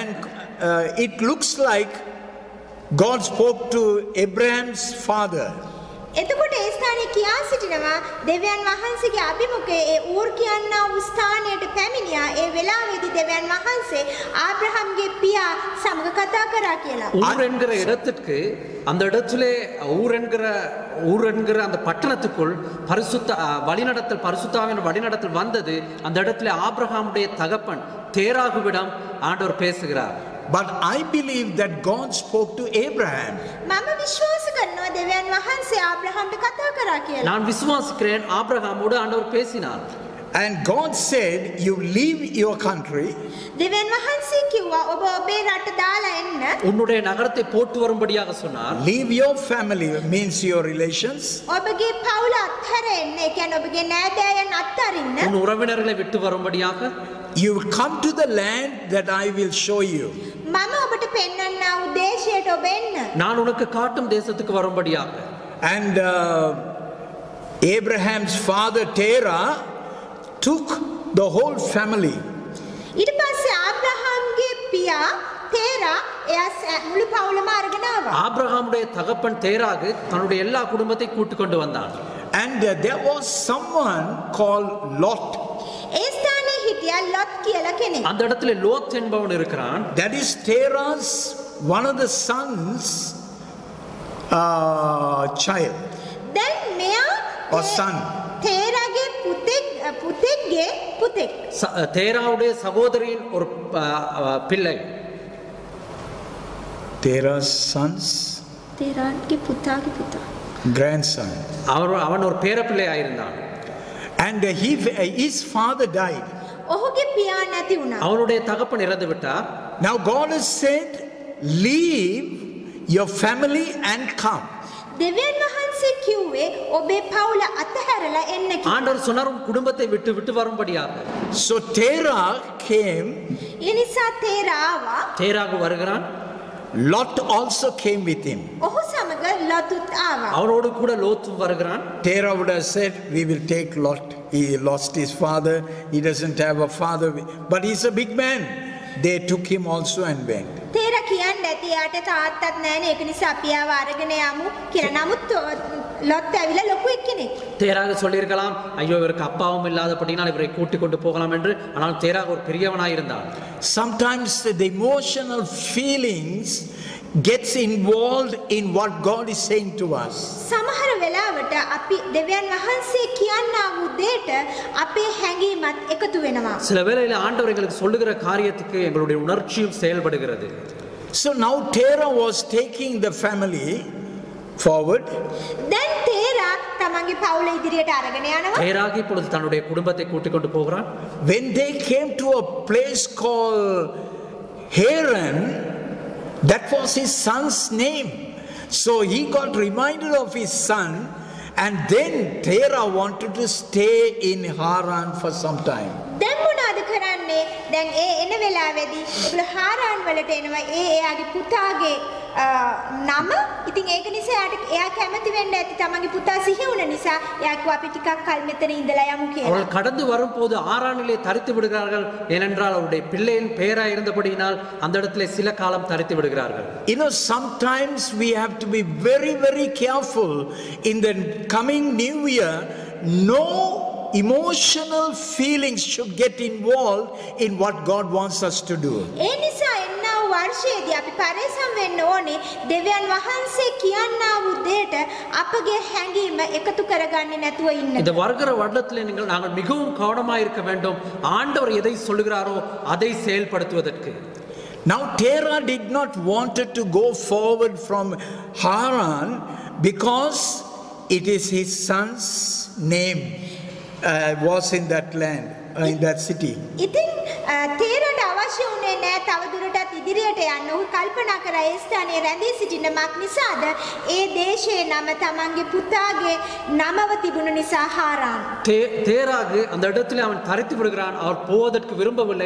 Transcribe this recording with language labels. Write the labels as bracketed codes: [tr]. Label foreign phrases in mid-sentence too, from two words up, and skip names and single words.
[en] It looks like God spoke to Abraham's father. [si] එතකොට ඒ ස්ථානයේ කියා සිටිනවා දෙවියන් වහන්සේගේ අභිමුඛයේ ඒ ඌර් කියනා වූ ස්ථානයට පැමිණියා. ඒ වෙලාවේදී දෙවියන් වහන්සේ ආබ්‍රහම්ගේ පියා සමග කතා කරා කියලා. [ta] ஊர் என்கிற இடத்திற்கு, அந்த இடத்திலே ஊர் என்கிற அந்த பட்டணத்துக்குள் பரிசுத்தாவின் வழிநடத்தல் வந்தது. அந்த இடத்திலே ஆபிரகாமுடைய தகப்பன் தேராகுவிடம் ஆண்டவர் பேசுகிறார். [en] But I believe that God spoke to Abraham. [si] මම විශ්වාස කරනවා දෙවියන් වහන්සේ ආබ්‍රහම්ට කතා කරා කියලා. [ta] நான் விசுவாசிக்கிறேன், ஆபிரகாமோடு ஆண்டவர் பேசினார். [en] And God said, you leave your country. [si] දෙවියන් වහන්සේ කිව්වා ඔබ ඔබේ රට දාලා එන්න. [ta] உன்னுடைய நகரத்தை போட்டு வரும்படியாக சொன்னார். [en] Leave your family, means your relations. [si] ඔබගේ පවුල අත්හැර එන්න. ඒ කියන්නේ ඔබගේ නෑදෑයන් අත්හරින්න. [ta] உன் உறவினர்களை விட்டு வரும்படியாக. [en] You will come to the land that I will show you. [si] මම ඔබට පෙන්වන්නා වූ දේශයට ඔබ එන්න. [ta] நான் உனக்கு காட்டும் தேசத்துக்கு வரும்படியாக. [en] And Abraham's father Terah took the whole family. [si] ඊට පස්සේ ආබ්‍රහම්ගේ පියා තේරා එයා මුළු පවුලම අරගෙන ආවා. [ta] ஆபிரகாமுடைய தகப்பன் தேராகு தன்னுடைய எல்லா குடும்பத்தை கூட்டிக் கொண்டு வந்தான். [en] And there was someone called Lot. [si] ඒ ස්ථානයේ හිටියා ලොත් කියලා කෙනෙක්. [ta] அந்த இடத்துல லோத் என்பவன் இருக்கிறான். [en] That is Terah's one of the sons child [si] දැන් මෙයා [en] or son. [si] තේරාගේ පුතෙක්ගේ පුතෙක්. [ta] தேராவுடைய சகோதரியின் ஒரு பிள்ளை. [en] Terah's sons, [si] තෙරාගේ පුතාගේ පුතා. [en] grandson. [ta] அவன் ஒரு பேரப்பிள்ளையாக இருந்தான். [en] And his father died. [si] ඔහුගේ පියා නැති වුණා. [ta] அவனுடைய தகப்பன் இறந்து விட்டார். [en] Now God has said, leave your family and come. [si] දෙවියන් වහන්සේ කිව්වේ ඔබේ පවුල අතහැරලා එන්න කියලා. [ta] ஆண்டவர் சொன்னார் உன் குடும்பத்தை விட்டு வரும்படியாக. [en] So Terah came. [si] ඒ නිසා තේරා ආවා. [ta] தேராகு வருகிறான். [en] Lot also came with him. [si] ඔහු සමග ලොතුත් ආවා. [ta] அவனோடு கூட லோத்தும் வருகிறான். [en] Terah would have said, we will take Lot. He lost his father. He doesn't have a father. But he's a big man. They took him also and went. [si] තේරා කියන්න ඇති යාට තාත්තත් නැහැනේ ඒක නිසා අපි ආව අරගෙන යමු කියලා. නමුත් ලොත් ඇවිල්ලා ලොකු එක්කෙනෙක්. [ta] தேராக சொல்லியிருக்கலாம், ஐயோ இவருக்கு அப்பாவும் இல்லாதபடினால் இவரை கூட்டிக் கொண்டு போகலாம் என்று. ஆனால் தேராக ஒரு பெரியவனாய் இருந்தான். [en] Sometimes the emotional feelings gets involved in what God is saying to us. [si] සමහර වෙලාවට අපි දෙවියන් වහන්සේ කියනා වූ දෙයට අපේ හැඟීමත් එකතු වෙනවා. [ta] சில வேளையில ஆண்டவர் எங்களுக்கு சொல்லுகிற காரியத்துக்கு எங்களுடைய உணர்ச்சியும் செயல்படுகிறது. [en] So now Terah was taking the family forward. [si] දැන් තේරා තමන්ගේ පවුල ඉදිරියට අරගෙන යනවා. [ta] தேராக இப்பொழுது தன்னுடைய குடும்பத்தை கூட்டிக் கொண்டு போகிறான். [en] When they came to a place called Haran, that was his son's name. So he got reminded of his son, and then Terah wanted to stay in Haran for some time. [si] දැන් මොනවද කරන්නේ? දැන් ඒ එන වෙලාවේදී ඒගොල්ලෝ හාරාන් වලට එනවා. එයාගේ පුතාගේ නම. ඉතින් ඒක නිසා එයා කැමති වෙන්න ඇති තමන්ගේ පුතා සිහි වුණ නිසා එයා කිව්වා අපි ටිකක් කල් මෙතන ඉඳලා යමු කියලා. [ta] அவர்கள் கடந்து வரும்போது ஆரானிலே தரித்து விடுகிறார்கள். ஏனென்றால் அவருடைய பிள்ளையின் பெயராய் இருந்தபடியினால் அந்த இடத்திலே சில காலம் தரித்து விடுகிறார்கள். [en] You know, sometimes we have to be very, very careful in the coming new year. No emotional feelings should get involved in what God wants us to do. [si] ඒ නිසා එන්නා වූ වර්ෂයේදී අපි පරිස්සම් වෙන්න ඕනේ දෙවියන් වහන්සේ කියනා වූ දෙයට අපගේ හැඟීම එකතු කරගන්නේ නැතුව ඉන්න. [ta] இந்த வருகிற வருடத்திலே நாங்கள் மிகவும் கவனமாக இருக்க வேண்டும். ஆண்டவர் எதை சொல்லுகிறாரோ அதை செயல்படுத்துவதற்கு. [en] Now Terah did not wanted to go forward from Haran because it is his son's name was in that land, in that city. [si] ඉතින් තේරට අවශ්‍ය වුණේ නැහැ තව දුරටත් ඉදිරියට යන්න. ඔහු කල්පනා කරා ඒ ස්ථානයේ රැඳී සිටින මක් නිසාද ඒ දේශයේ නම තමන්ගේ පුතාගේ නමව තිබුණ නිසා හාරාන්. [ta] தேராகு அந்த இடத்திலே அவன் தரித்து விடுகிறான். அவர் போவதற்கு விரும்பவில்லை.